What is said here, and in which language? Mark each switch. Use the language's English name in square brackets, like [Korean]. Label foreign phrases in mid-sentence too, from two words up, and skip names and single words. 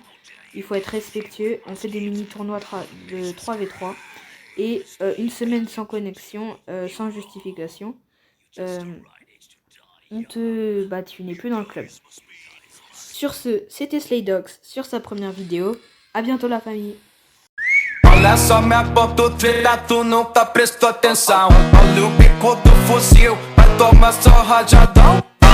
[French] Il faut être respectueux, on fait des mini-tournois de 3v3 et une semaine sans connexion, sans justification. Tu n'es plus dans le club. Sur ce, c'était Slaydogs sur sa première vidéo. À bientôt la famille. [Portuguese] Olha só minha ponta treta, tu nunca prestou atenção. Olha o bico do fuzil, vai tomar só rajadão.